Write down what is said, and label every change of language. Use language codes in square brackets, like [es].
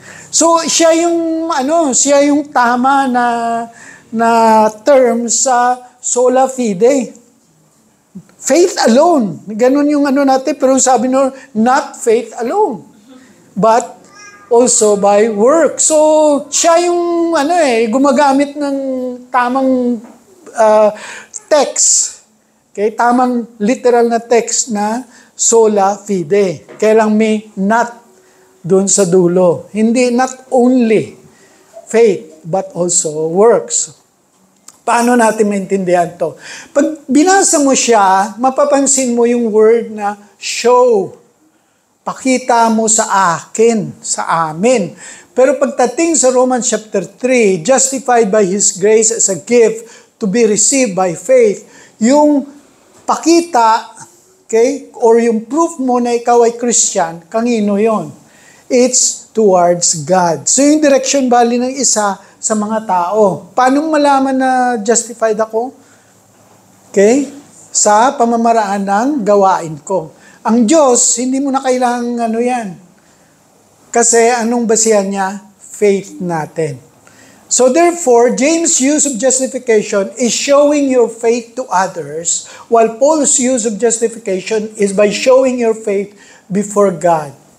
[tl] So, siya yung tama na term sa sola fide. [en] Faith alone. [tl] Ganun yung natin, pero sabi [en] no, not faith alone, but also by work. [tl] So, siya yung gumagamit ng tamang text. Okay, tamang literal na text na sola fide. Kaya lang may not doon sa dulo. Hindi, [en] not only faith, but also works. [tl] Paano natin maintindihan to? Pag binasa mo siya, mapapansin mo yung word na show. Pakita mo sa akin, sa amin. Pero pagdating sa [en] Romans chapter 3, justified by His grace as a gift to be received by faith, yung pakita, okay, or yung proof [tl] mo na ikaw ay [en] Christian, [tl] kanino yon? [en] It's towards God. [tl] So yung direction bali ng isa sa mga tao. Paano malaman na justified ako? Okay? Sa pamamaraan ng gawain ko. Ang Diyos, hindi mo na kailangan yan. Kasi anong basihan niya? Faith natin. [en] So therefore, James' use of justification is showing your faith to others, while Paul's use of justification is by showing your faith before God.